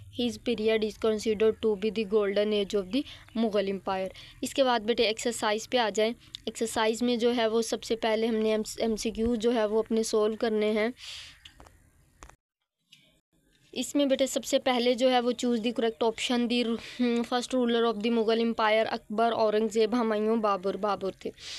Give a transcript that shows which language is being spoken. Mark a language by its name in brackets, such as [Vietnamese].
[English] His period is considered to be the golden age of the Mughal empire. [Urdu] اس کے بعد بیٹے exercise پہ آ جائیں. ایکسرسائز میں جو ہے وہ سب سے پہلے ہم نے ایم سی کیو جو ہے وہ اپنے سولو کرنے ہیں. اس میں بیٹے سب سے پہلے جو ہے وہ [English] Choose the correct option. The first ruler of the Mughal empire Akbar, Aurangzeb, Humayun, Babur تھے.